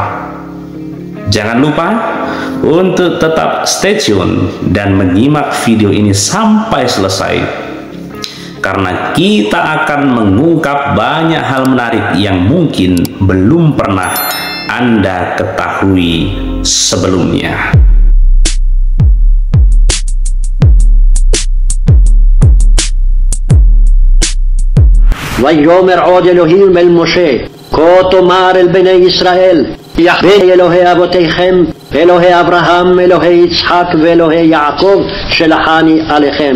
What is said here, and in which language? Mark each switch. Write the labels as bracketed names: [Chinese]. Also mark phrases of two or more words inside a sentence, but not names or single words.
[Indonesian] Jangan lupa untuk tetap [English] stay tune [Indonesian] dan menyimak video ini sampai selesai, karena kita akan mengungkap banyak hal menarik yang mungkin belum pernah Anda ketahui sebelumnya. [Hebrew] ויאמר עוד אלוהים אל משה, כה תאמר אל בני ישראל, יחווה אלוהי אבותיכם, אלוהי אברהם, אלוהי יצחק ואלוהי יעקב, שלחני עליכם.